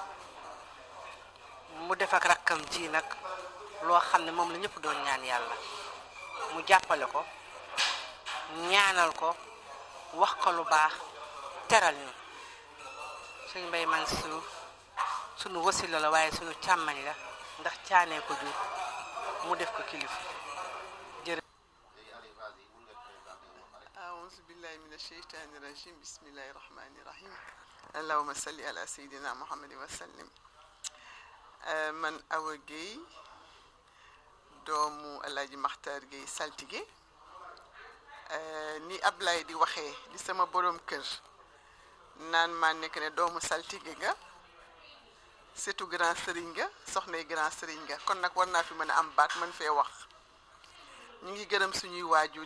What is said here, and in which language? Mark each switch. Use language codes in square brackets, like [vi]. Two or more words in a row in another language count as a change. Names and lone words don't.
[wo] mu def ak rakkam ji nag loo xam ne moom la ñëpp doon ñaan yàlla mu jàppale ko ñaanal ko wax ko lu baax teral ñu sëriñ Mbay Mansuur sunu wasila la waaye sunu càmmañ la ndax caanee ko jur mu def ko kilifa jërëjëf. [ar] أعوذ بالله من الشيطان الرجيم بسم الله الرحمن الرحيم اللهم صل على سيدنا محمد وسلم [wo] man Awa Gueye doomu Alaaji Makhtar Gueye saltige ni Ablaye di waxee di sama borom kër naan maa nekk ne doomu saltige nga surtout grand sëriñ nga soxnay grand sëriñ nga kon nag war naa fi mën a am baat mën fee wax ñu ngi gërëm suñuy waajur